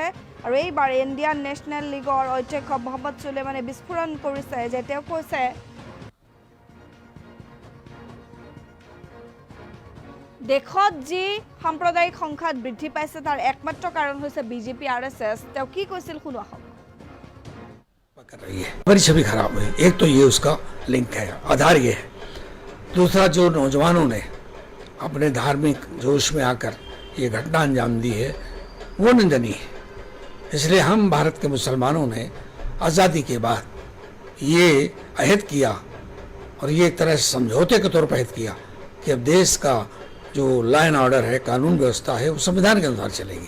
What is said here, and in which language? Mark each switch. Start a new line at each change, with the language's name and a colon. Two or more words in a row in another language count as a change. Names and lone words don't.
Assamese: আৰু এইবাৰ ইণ্ডিয়ান নেশ্যনেল লীগৰ অধ্যক্ষ মহম্মদ সুলেমানে বিস্ফোৰণ কৰিছে যে তেওঁ কৈছে দেশত যি সাম্প্ৰদায়িক সংঘাত বৃদ্ধি পাইছে তাৰ একমাত্ৰ কাৰণ হৈছে বিজেপি আৰএছএছ। তেওঁ কি কৈছিল শুনো আহক।
Hindi: कर रही है, हमारी छवि खराब हुई। एक तो ये उसका लिंक है, आधार ये है। दूसरा, जो नौजवानों ने अपने धार्मिक जोश में आकर ये घटना अंजाम दी है वो निंदनीय है। इसलिए हम भारत के मुसलमानों ने आज़ादी के बाद ये अहद किया और ये एक तरह से समझौते के तौर पर अहद किया कि अब देश का जो
English: law and order
Hindi: है, कानून व्यवस्था है, वो संविधान के अनुसार चलेगी।